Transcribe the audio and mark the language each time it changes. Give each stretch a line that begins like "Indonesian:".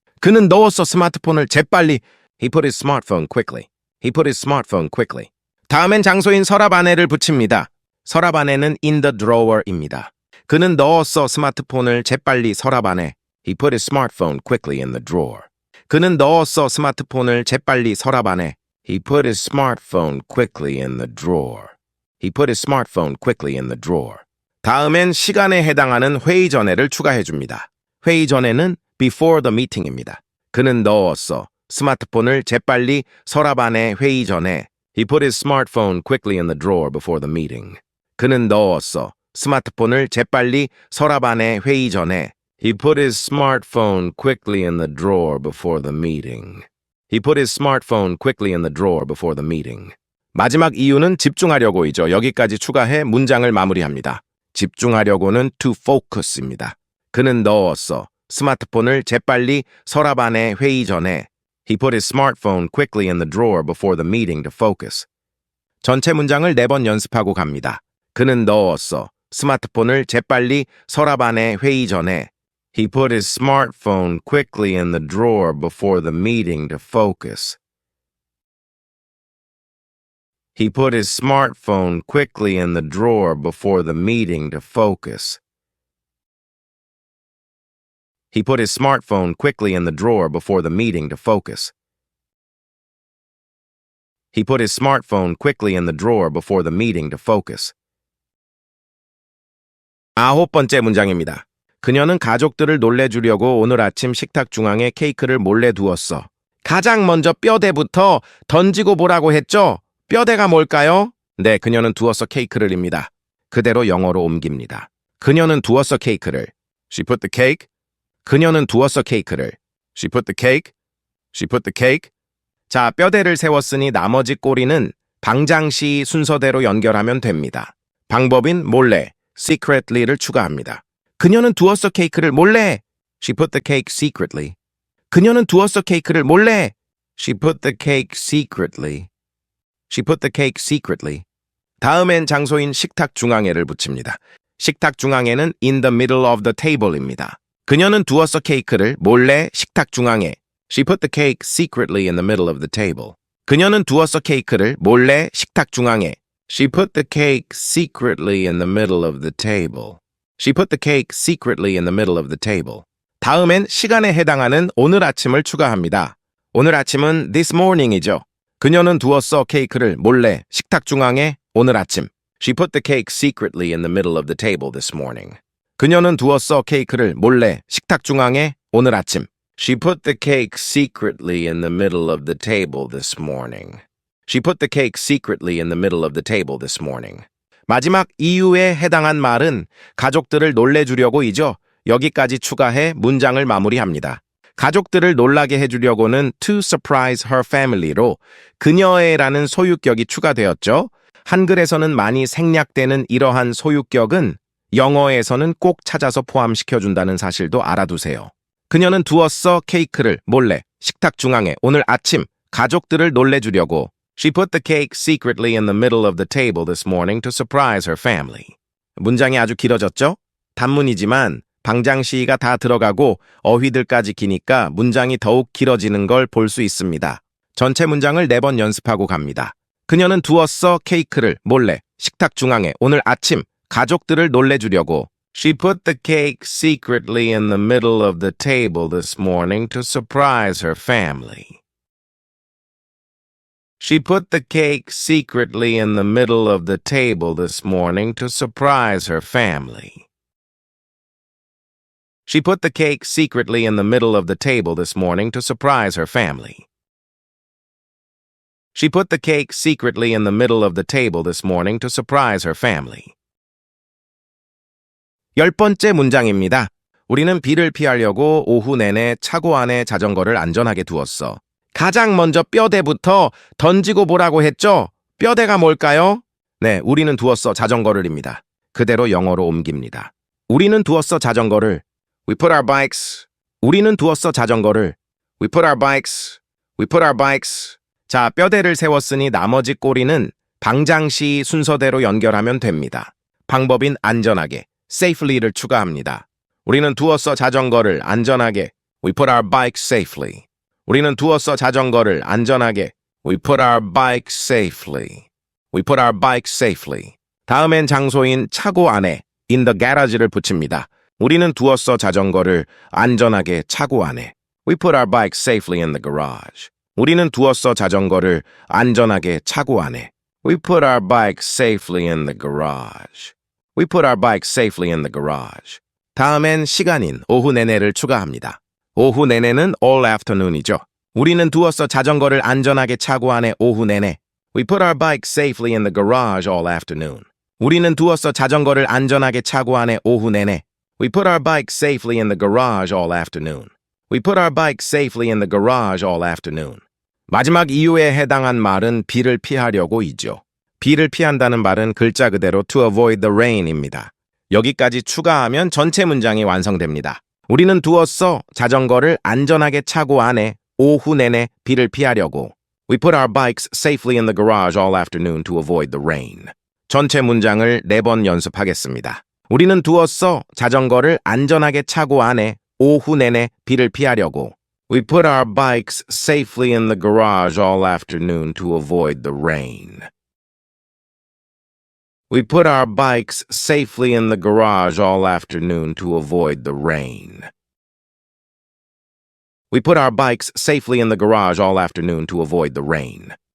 Korean: 그는 넣었어 스마트폰을 재빨리.
English: He put his smartphone quickly. He put his smartphone quickly.
Korean: 다음엔 장소인 서랍 안에를 붙입니다. 서랍 안에는
English: in the drawer
Korean: 입니다. 그는 넣었어 스마트폰을 재빨리 서랍 안에.
English: He put his smartphone quickly in the drawer.
Korean: 그는 넣었어 스마트폰을 재빨리 서랍 안에.
English: He put his smartphone quickly in the drawer. He put his smartphone quickly in the drawer.
Korean: 다음엔 시간에 해당하는 회의 전에를 추가해 줍니다. 회의 전에는
English: before the meeting
Korean: 입니다. 그는 넣었어 스마트폰을 재빨리 서랍 안에 회의 전에.
English: He put his smartphone quickly in the drawer before the meeting.
Korean: 그는 넣었어. 스마트폰을 재빨리 서랍 안에 회의 전에.
English: He put his smartphone quickly in the drawer before the meeting. He put his smartphone quickly in the drawer before the meeting.
Korean: 마지막 이유는 집중하려고이죠. 여기까지 추가해 문장을 마무리합니다. 집중하려고는
English: to focus
Korean: 입니다. 그는 넣었어. 스마트폰을 재빨리 서랍 안에 회의 전에.
English: He put his smartphone quickly in the drawer before the meeting to focus.
Korean: 전체 문장을 4번 연습하고 갑니다. 그는 넣었어. 스마트폰을 재빨리 서랍 안에 회의 전에.
English: He put his smartphone quickly in the drawer before the meeting to focus. He put his smartphone quickly in the drawer before the meeting to focus. He put his smartphone quickly in the drawer before the meeting to focus. He put his smartphone quickly in the drawer before the meeting to focus.
Korean: 9번째 문장입니다. 그녀는 가족들을 놀래주려고 오늘 아침 식탁 중앙에 케이크를 몰래 두었어. 가장 먼저 뼈대부터 던지고 보라고 했죠? 뼈대가 뭘까요? 네, 그녀는 두었어 케이크를입니다. 그대로 영어로 옮깁니다. 그녀는 두었어 케이크를.
English: She put the cake.
Korean: 그녀는 두었어 케이크를.
English: She put the cake. She put the cake.
Korean: 자, 뼈대를 세웠으니 나머지 꼬리는 방장시 순서대로 연결하면 됩니다. 방법인 몰래, secretly를 추가합니다. 그녀는 두었어 케이크를 몰래.
English: She put the cake secretly.
Korean: 그녀는 두었어 케이크를 몰래.
English: She put the cake secretly. She put the cake secretly.
Korean: 다음엔 장소인 식탁 중앙에를 붙입니다. 식탁 중앙에는
English: in the middle of the table
Korean: 입니다. 그녀는 두었어 케이크를 몰래 식탁 중앙에.
English: She put the cake secretly in the middle of the table.
Korean: 그녀는 두었어 케이크를 몰래 식탁 중앙에.
English: She put the cake secretly in the middle of the table. She put the cake secretly in the middle of the table.
Korean: 다음엔 시간에 해당하는 오늘 아침을 추가합니다. 오늘 아침은
English: this morning
Korean: 이죠. 그녀는 두었어 케이크를 몰래 식탁 중앙에 오늘 아침.
English: She put the cake secretly in the middle of the table this morning.
Korean: 그녀는 두었어 케이크를 몰래 식탁 중앙에 오늘 아침.
English: She put the cake secretly in the middle of the table this morning. She put the cake secretly in the middle of the table this morning.
Korean: 마지막 이유에 해당한 말은 가족들을 놀래주려고이죠. 여기까지 추가해 문장을 마무리합니다. 가족들을 놀라게 해주려고는
English: to surprise her family
Korean: 로 그녀의라는 소유격이 추가되었죠. 한글에서는 많이 생략되는 이러한 소유격은 영어에서는 꼭 찾아서 포함시켜준다는 사실도 알아두세요. 그녀는 두었어 케이크를 몰래 식탁 중앙에 오늘 아침 가족들을 놀래주려고.
English: She put the cake secretly in the middle of the table this morning to surprise her family.
Korean: 문장이 아주 길어졌죠? 단문이지만 방장시가 다 들어가고 어휘들까지 기니까 문장이 더욱 길어지는 걸 볼 수 있습니다. 전체 문장을 4번 연습하고 갑니다. 그녀는 두었어 케이크를 몰래 식탁 중앙에 오늘 아침 가족들을 놀래주려고.
English: She put the cake secretly in the middle of the table this morning to surprise her family. She put the cake secretly in the middle of the table this morning to surprise her family. She put the cake secretly in the middle of the table this morning to surprise her family. She put the cake secretly in the middle of the table this morning to surprise her family.
Korean: 10번째 문장입니다. 우리는 비를 피하려고 오후 내내 차고 안에 자전거를 안전하게 두었어. 가장 먼저 뼈대부터 던지고 보라고 했죠? 뼈대가 뭘까요? 네, 우리는 두었어 자전거를입니다. 그대로 영어로 옮깁니다. 우리는 두었어 자전거를.
English: We put our bikes.
Korean: 우리는 두었어 자전거를.
English: We put our bikes. We put our bikes.
Korean: 자, 뼈대를 세웠으니 나머지 꼬리는 방장시 순서대로 연결하면 됩니다. 방법인 안전하게, safely를 추가합니다. 우리는 두었어 자전거를 안전하게.
English: We put our bikes safely.
Korean: 우리는 두었어 자전거를 안전하게.
English: We put our bike safely. We put our bike safely.
Korean: 다음엔 장소인 차고 안에
English: in the garage
Korean: 를 붙입니다. 우리는 두었어 자전거를 안전하게 차고 안에.
English: We put our bike safely in the garage.
Korean: 우리는 두었어 자전거를 안전하게 차고 안에.
English: We put our bike safely in the garage. We put our bike safely in the garage.
Korean: 다음엔 시간인 오후 내내를 추가합니다. 오후 내내는
English: all afternoon
Korean: 이죠. 우리는 두었어 자전거를 안전하게 차고 안에 오후 내내.
English: We put our bikes safely in the garage all afternoon.
Korean: 우리는 두었어 자전거를 안전하게 차고 안에 오후 내내.
English: We put our bikes safely in the garage all afternoon. We put our bikes safely in the garage all afternoon.
Korean: 마지막 이유에 해당한 말은 비를 피하려고이죠. 비를 피한다는 말은 글자 그대로
English: to avoid the rain
Korean: 입니다. 여기까지 추가하면 전체 문장이 완성됩니다. 우리는 두었어 자전거를 안전하게 차고 안에 오후 내내 비를 피하려고.
English: We put our bikes safely in the garage all afternoon to avoid the rain.
Korean: 전체 문장을 4번 연습하겠습니다. 우리는 두었어 자전거를 안전하게 차고 안에 오후 내내 비를 피하려고.
English: We put our bikes safely in the garage all afternoon to avoid the rain. We put our bikes safely in the garage all afternoon to avoid the rain. We put our bikes safely in the garage all afternoon to avoid the rain.